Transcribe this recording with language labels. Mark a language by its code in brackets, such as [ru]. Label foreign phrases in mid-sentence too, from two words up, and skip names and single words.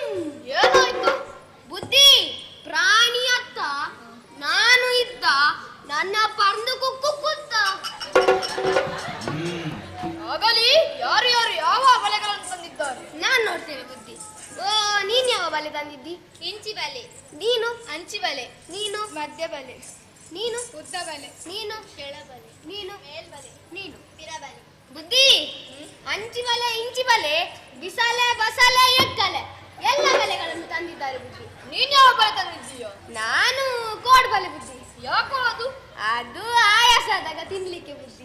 [kn] ಏನಾಯ್ತು? ಬುದ್ಧಿ, ಪ್ರಾಣಿ ಅತ್ತ ನಾನು ಇದ್ದ, ನನ್ನ ಪರಂದು ಕುಕ್ಕು ಕುತ್ತ. ಆಗಲಿ, ಯಾರು ಯಾರು ಯಾವ ಬಲೆಗಳನ್ನು ತಂದಿದ್ದಾರೆ? ನಾನ್ ನೋಡ್ತೇನೆ ಬುದ್ಧಿ. ಓ, ನೀನ್ ಯಾವ ಬಲೆ ತಂದಿದ್ದಿ? ಇಂಚಿ ಬಲೆ. ನೀನು ಅಂಚಿ ಬಲೆ. ನೀನು ಮಧ್ಯ ಬಲೆ. ನೀನು ಉದ್ದ ಬಲೆ. ನೀನು ಕೆಳ ಬಲೆ. ನೀನು ಮೇಲ್ಬಲೆ. ನೀನು ಪಿರ ಬಲೆ. ಬುದ್ಧಿ, ಅಂಚಿ ಬಲೆ, ಇಂಚಿ ಬಲೆ, ಬಿಸಲೆ, ಬಸಲೆ, ಎಕ್ಕಲೆ ಎಲ್ಲ ಬಲೆಗಳನ್ನು ತಂದಿದ್ದಾರೆ ಬುದ್ಧಿ. ನೀನ್ ಯಾವ ಬಲೆ ತಂದಿದ್ದೀಯೋ? ನಾನು ಕೋಡ್ ಬಲೆ ಬುದ್ಧಿ. ಯಾಕೋ ಅದು? ಅದು ಆಯಾಸದಾಗ ತಿನ್ಲಿಕ್ಕೆ ಬುದ್ಧಿ.